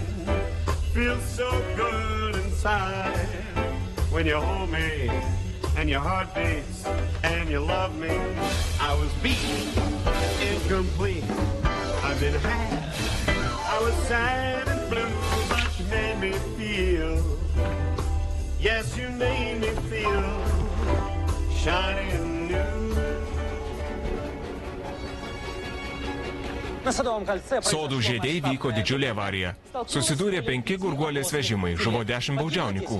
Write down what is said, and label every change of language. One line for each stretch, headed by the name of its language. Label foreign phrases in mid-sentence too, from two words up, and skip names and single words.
English: Feels so good inside when you hold me and your heart beats and you love me. I was beat, incomplete. I've been had. I was sad and blue, but you made me feel. Yes, you made me feel shiny and new.
Lithuanian: Sodų žiedėjai vyko didžiulė avarija. Susidūrė 5 gurguolės vežimai, žuvo 10 baudžiauninkų.